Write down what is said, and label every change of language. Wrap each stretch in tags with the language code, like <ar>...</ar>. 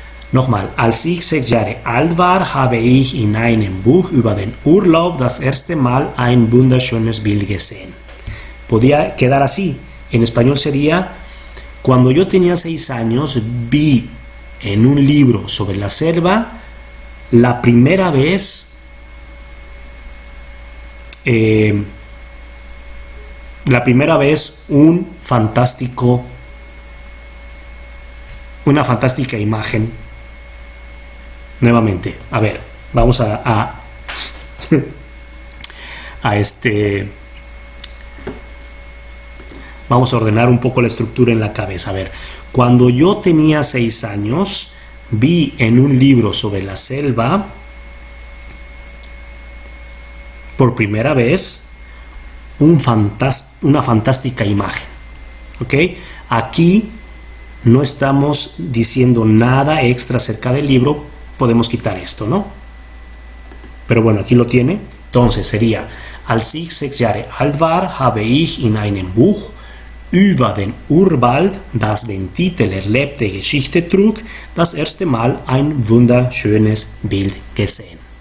<de>Nochmal, als ich 6 Jahre alt war, habe ich in einem Buch über den Urlaub das erste Mal ein wunderschönes Bild gesehen.</de> <es>Podía quedar así. En español sería, cuando yo tenía 6 años, vi en un libro sobre la selva la primera vez una fantástica imagen. Nuevamente, a ver, vamos a vamos a ordenar un poco la estructura en la cabeza. A ver, cuando yo tenía 6 años, vi en un libro sobre la selva por primera vez una fantástica imagen. ¿Ok? Aquí no estamos diciendo nada extra acerca del libro, podemos quitar esto, ¿no? Pero bueno, aquí lo tiene. Entonces sería,</es> <de>als ich 6 Jahre alt war, habe ich in einem Buch über den Urwald, das den Titel Erlebte Geschichte trug, das erste Mal ein wunderschönes Bild gesehen.</de>